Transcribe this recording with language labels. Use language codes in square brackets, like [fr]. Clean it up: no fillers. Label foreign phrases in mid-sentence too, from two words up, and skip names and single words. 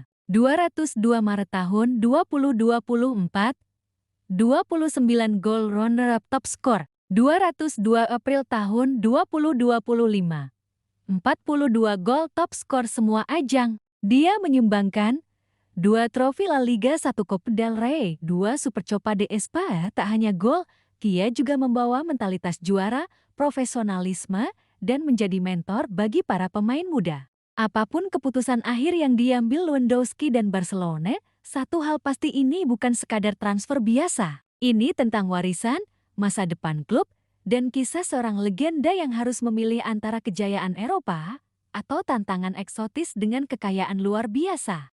[id] 202 Maret tahun 2024, 29 gol runner-up top skor. 202 April tahun 2025. 42 gol top skor semua ajang. Dia menyumbangkan 2 trofi La Liga, 1 Copa del Rey, 2 Super Copa de España. Tak hanya gol, dia juga membawa mentalitas juara, profesionalisme, dan menjadi mentor bagi para pemain muda. Apapun keputusan akhir yang diambil Lewandowski dan Barcelona, Satu hal pasti ini bukan sekadar transfer biasa. Ini tentang warisan, masa depan klub, dan kisah seorang legenda yang harus memilih antara kejayaan Eropa atau tantangan eksotis dengan kekayaan luar biasa.